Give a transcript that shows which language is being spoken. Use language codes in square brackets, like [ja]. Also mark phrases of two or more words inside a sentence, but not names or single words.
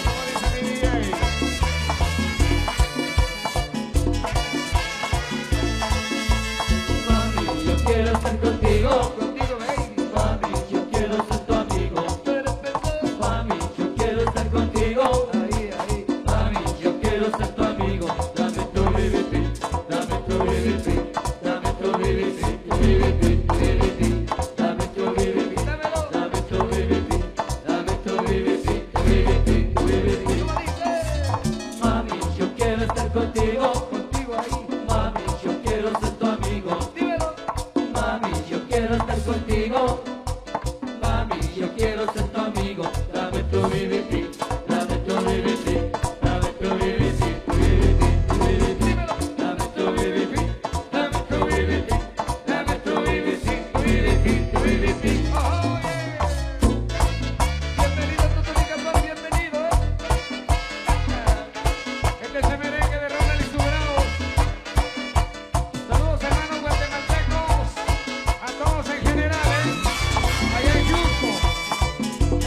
[es] Mami, yo quiero estar contigo. contigo, baby. Mami, yo quiero ser tu amigo. Pero perdón, Mami, yo quiero estar contigo. ahí. Mami, yo quiero ser tu amigo. Dame tu BBP, dame tu BBP, dame tu BBP, tu BBP, tu BBP, dame tu BBP, Dámelo, dame tu BBP, dame tu BBP, tu BBP, tu BBP. como dice, Mami, yo quiero estar contigo. contigo ahí. Mami, yo quiero ser tu amigo. Dímelo, Mami, yo quiero estar contigo. Mami, yo quiero ser tu amigo. Dame tu BBP, dame tu BBP, dame tu BBP, tu BBP, tu BBP. dímelo. Dame tu BBP, dame tu BBP, dame tu BBP, tu BBP, tu BBP. [en] Oh, yeah. [es] Bienvenido, Tutu Nicapó, bienvenido, Este es el merengue de Ronald y su bravo. Saludos, hermanos guatemaltecos, a todos en general, allá en Yusco.